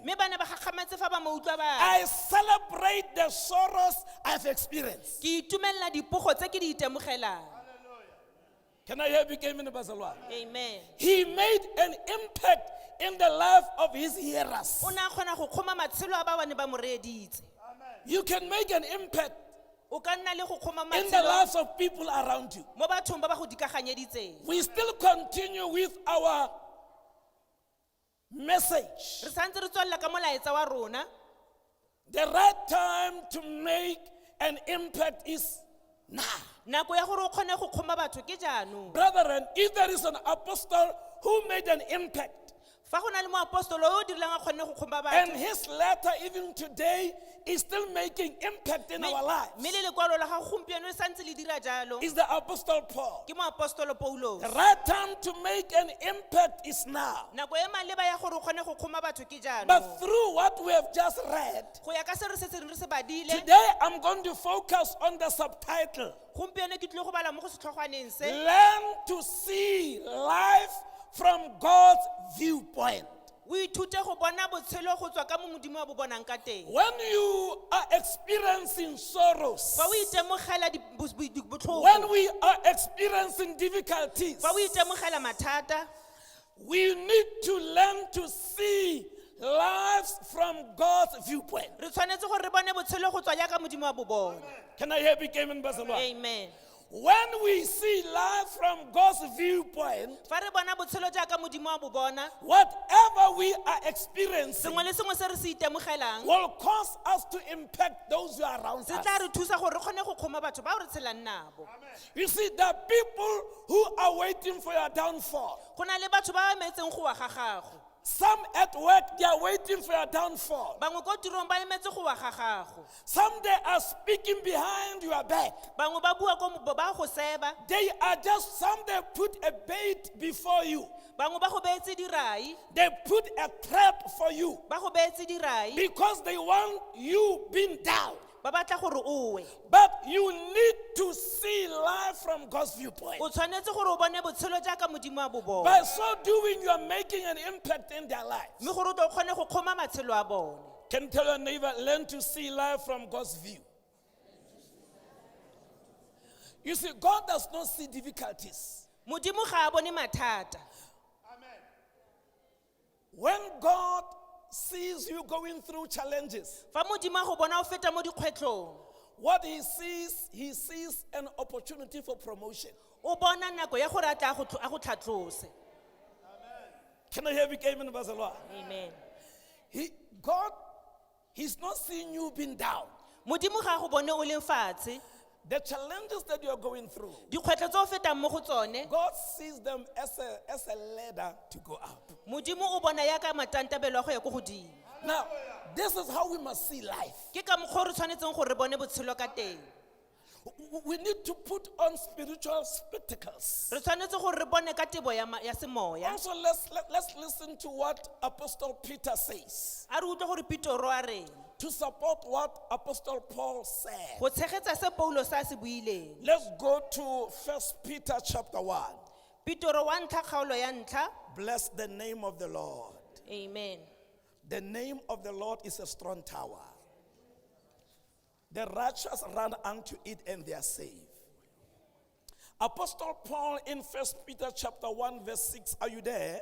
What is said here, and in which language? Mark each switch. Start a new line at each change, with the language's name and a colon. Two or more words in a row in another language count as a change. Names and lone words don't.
Tswana: Mme ba ne ba gagametse fa ba mo utlwa ba re,
English: I celebrate the sorrows I've experienced.
Tswana: ke itumelela dipogo tse ke di itemogelang.
English: Can I hear big amen, Bazalwa? Amen. He made an impact in the life of his hearers.
Tswana: O ne a kgona go kgoma matshelo a ba bane ba mo reeditse.
English: You can make an impact
Tswana: O ka nna le go kgoma
English: in the
Tswana: matshelo
English: lives of people around you.
Tswana: mo bathong ba ba go dikaganyeditseng.
English: We still continue with our message.
Tswana: Re santse re tswelela ka molaetsa wa rona.
English: The right time to make an impact is now.
Tswana: Nako ya gore o kgone go kgoma batho ke jaanong.
English: Brethren, if there is an apostle who made an impact,
Tswana: Fa go na le moapostolo yo o direlang a kgonne go kgoma
English: and
Tswana: batho.
English: his letter even today is still making impact in our lives,
Tswana: Mme le lekwalo la ga gompieno e santse le dira jalo.
English: is the apostle Paul.
Tswana: Ke moapostolo Paulo.
English: The right time to make an impact is now.
Tswana: Nako e maleba ya gore o kgone go kgoma batho ke
English: But
Tswana: jaanong.
English: through what we have just read,
Tswana: Go ya ka se re setseng re se badile.
English: today I'm going to focus on the subtitle,
Tswana: Gompieno ke tlile go bala mo go setlhogwaneng se.
English: Learn to see life from God's viewpoint.
Tswana: O ithute go bona botshelo go tswa ka mo modimo wa bo bonang ka teng.
English: When you are experiencing sorrows,
Tswana: Fa o itemogela botlhoko,
English: when we are experiencing difficulties,
Tswana: fa o itemogela mathata,
English: we need to learn to see lives from God's viewpoint.
Tswana: re tshwanetse gore re bone botshelo go tswa jaaka modimo wa bo bona.
English: Can I hear big amen, Basalwa? Amen. When we see life from God's viewpoint,
Tswana: fa re bona botshelo jaaka modimo a bo bona
English: whatever we are experiencing
Tswana: sengwe le sengwe se re se itemogelang
English: will cause us to impact those who are around
Tswana: se
English: us.
Tswana: tla re thusa gore re kgone go kgoma batho bao re tshelang nabo.
English: You see, there are people who are waiting for your downfall.
Tswana: Go na le batho ba ba emetseng go wa ga gago,
English: Some at work, they are waiting for your downfall.
Tswana: bangwe ko tirong ba emetse go wa ga gago,
English: Some they are speaking behind your back.
Tswana: bangwe ba bua ko ba go seba,
English: They are just, some they put a bait before you.
Tswana: bangwe ba go beetse dirai,
English: They put a trap for you
Tswana: ba go beetse dirai
English: because they want you being down.
Tswana: ba batla gore o we.
English: But you need to see life from God's viewpoint.
Tswana: O tshwanetse gore o bone botshelo jaaka modimo a bo bona,
English: By so doing, you are making an impact in their lives.
Tswana: mme gore o tle o kgone go kgoma matshelo a bone.
English: Can you tell your neighbor, learn to see life from God's view. You see, God does not see difficulties.
Tswana: Modimo ga a bone mathata.
English: When God sees you going through challenges,
Tswana: Fa modimo a go bona o feta mo dikgwetlhong,
English: what he sees an opportunity for promotion.
Tswana: o bona nako ya gore a tla a go tlhatlose.
English: Can I hear big amen, Bazalwa? Amen. God, he's not seeing you being down.
Tswana: Modimo ga a go bone o leng fatshe,
English: The challenges that you are going through,
Tswana: dikgwetlho tse o fetang mo go tsone,
English: God sees them as a ladder to go up.
Tswana: modimo o bona yaka matantabelo a go ya ko godimo.
English: Now, this is how we must see life.
Tswana: Ke ka mokgwa o re tshwanetseng gore re bone botshelo ka teng.
English: We need to put on spiritual spectacles.
Tswana: Re tshwanetse gore re bone ka tebo ya semoya.
English: Also, let's listen to what Apostle Peter says
Tswana: A re utlwe gore Pitoro a reng,
English: to support what Apostle Paul said.
Tswana: go tshegetsa se Paulo sa se buileng.
English: Let's go to 1 Peter chapter 1.
Tswana: Pitoro wa ntlha kgaolo ya ntlha.
English: Bless the name of the Lord. Amen. The name of the Lord is a strong tower. The righteous run unto it and they are saved. Apostle Paul in 1 Peter chapter 1 verse 6, are you there?